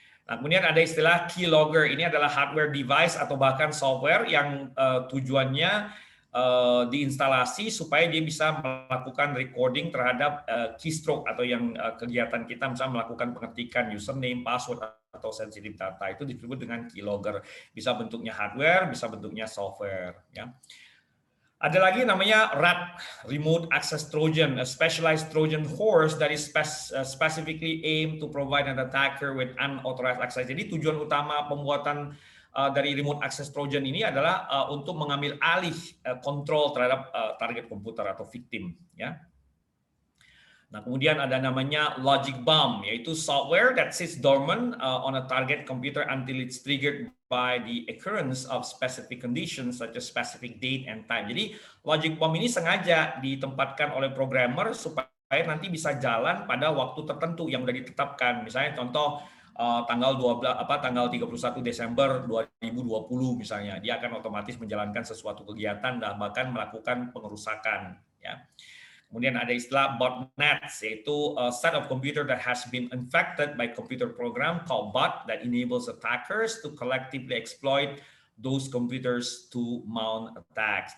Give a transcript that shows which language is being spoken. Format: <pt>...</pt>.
<id>Nah, kemudian ada istilah keylogger. Ini adalah hardware device atau bahkan software yang tujuannya diinstalasi supaya dia bisa melakukan recording terhadap keystroke atau yang kegiatan kita misalnya melakukan pengetikan username, password atau sensitive data itu disebut dengan keylogger. Bisa bentuknya hardware, bisa bentuknya software. Ya. Ada lagi namanya</id> <en>RAT, Remote Access Trojan, a specialized Trojan horse that is specifically aimed to provide an attacker with unauthorized access.</en> <id>Jadi tujuan utama pembuatan dari Remote Access Trojan ini adalah untuk mengambil alih kontrol terhadap target komputer atau victim. Ya. Nah, kemudian ada namanya</id> <en>logic bomb, yaitu software that sits dormant on a target computer until it's triggered by the occurrence of specific conditions such as specific date and time.</en> <id>Jadi, logic bomb ini sengaja ditempatkan oleh programmer supaya nanti bisa jalan pada waktu tertentu yang sudah ditetapkan. Misalnya contoh tanggal 31 Desember 2020 misalnya, dia akan otomatis menjalankan sesuatu kegiatan dan bahkan melakukan pengerusakan, ya. Kemudian ada istilah</id> <en>botnets, yaitu a set of computer that has been infected by computer program called bot that enables attackers to collectively exploit those computers to mount attacks.</en>